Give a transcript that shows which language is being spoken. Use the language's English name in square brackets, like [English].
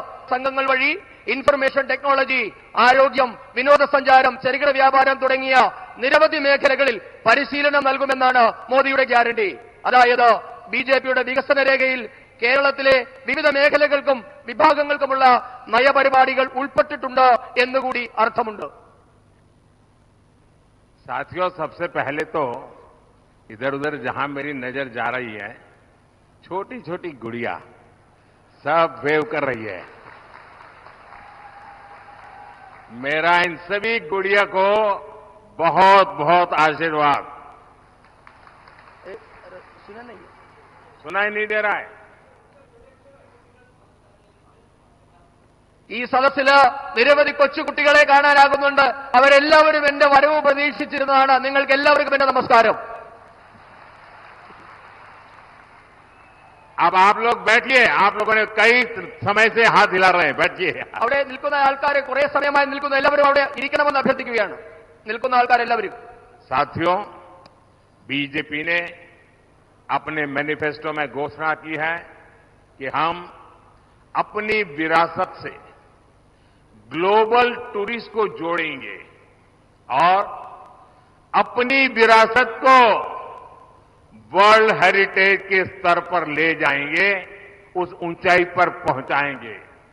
[Malayalam] സംഘങ്ങൾ വഴി information technology, ആരോഗ്യം, വിനോദസഞ്ചാരം, ചെറുകിട വ്യാപാരം തുടങ്ങിയ നിരവധി മേഖലകളിൽ പരിശീലനം നൽകുമെന്നാണ് മോദിയുടെ ഗ്യാരണ്ടി. അതായത് ബിജെപിയുടെ വികസന രേഖയിൽ കേരളത്തിലെ വിവിധ മേഖലകൾക്കും വിഭാഗങ്ങൾക്കുമുള്ള നയപരിപാടികൾ ഉൾപ്പെട്ടിട്ടുണ്ട് എന്നുകൂടി അർത്ഥമുണ്ട്. [Hindi] साथियों, सबसे पहले तो इधर उधर जहां मेरी नजर जा रही है, छोटी छोटी गुड़िया सब वेव कर रही है. मेरा इन सभी गुड़िया को बहुत बहुत आशीर्वाद. सुनाई नहीं दे रहा है? [Malayalam] ഈ സദസ്സില് നിരവധി കൊച്ചുകുട്ടികളെ കാണാനാകുന്നുണ്ട്. അവരെല്ലാവരും എന്റെ വരവ് പ്രതീക്ഷിച്ചിരുന്നതാണ്. നിങ്ങൾക്ക് എല്ലാവർക്കും എന്റെ നമസ്കാരം. [Hindi] अब आप लोग बैठिए. आप लोगों ने कई समय से हाथ हिला रहे हैं. बैठिए. [Malayalam] അവിടെ നിൽക്കുന്ന ആൾക്കാരെ കുറെ സമയമായി നിൽക്കുന്ന എല്ലാവരും അവിടെ ഇരിക്കണമെന്ന് അഭ്യർത്ഥിക്കുകയാണ്. നിൽക്കുന്ന ആൾക്കാരെല്ലാവരും. [Hindi] साथियों, बीजेपी ने अपने मैनिफेस्टो में घोषणा की है कि हम अपनी विरासत से ग्लोबल टूरिस्ट को जोड़ेंगे और अपनी विरासत को वर्ल्ड हेरिटेज के स्तर पर ले जाएंगे, उस ऊंचाई पर पहुंचाएंगे.